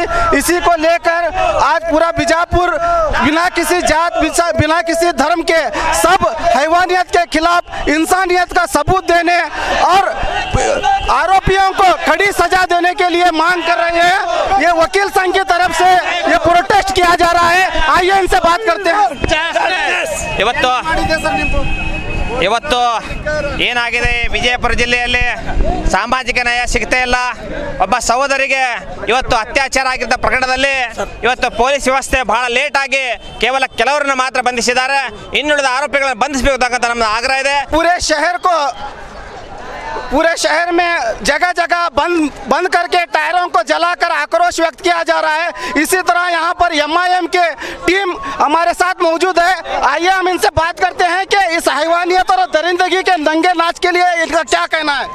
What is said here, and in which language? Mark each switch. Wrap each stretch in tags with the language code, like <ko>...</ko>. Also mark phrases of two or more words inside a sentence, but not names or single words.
<hi>इसी को लेकर आज पूरा बीजापुर बिना किसी जात बिना किसी धर्म के सब हैवानियत के खिलाफ इंसानियत का सबूत देने और आरोपियों को कड़ी सजा देने के लिए मांग कर रहे हैं। ये वकील संघ की तरफ से ये प्रोटेस्ट किया जा रहा है। आइए इनसे बात करते हैं।</hi> <kn>ಇವತ್ತು ಏನಾಗಿದೆ, ವಿಜಯಪುರ ಜಿಲ್ಲೆಯಲ್ಲಿ ಸಾಮಾಜಿಕ ನ್ಯಾಯ ಸಿಗ್ತಾ ಇಲ್ಲ. ಒಬ್ಬ ಸಹೋದರಿಗೆ ಇವತ್ತು ಅತ್ಯಾಚಾರ ಆಗಿದ್ದ ಪ್ರಕರಣದಲ್ಲಿ ಇವತ್ತು ಪೊಲೀಸ್ ವ್ಯವಸ್ಥೆ ಬಹಳ ಲೇಟ್ ಆಗಿ ಕೇವಲ ಕೆಲವರನ್ನು ಮಾತ್ರ ಬಂಧಿಸಿದ್ದಾರೆ. ಇನ್ನುಳಿದ ಆರೋಪಿಗಳನ್ನು ಬಂಧಿಸಬೇಕಂತ ನಮ್ಮ ಆಗ್ರಹ ಇದೆ.</kn> <hi>पूरे शहर में जगह जगह बंद करके टायरों को जलाकर आक्रोश व्यक्त किया जा रहा है। इसी तरह यहाँ पर MIM के टीम हमारे साथ मौजूद है। आइए हम इनसे बात करते हैं कि इस हैवानियत और दरिंदगी के दंगे नाच के लिए इनका क्या कहना है।</hi>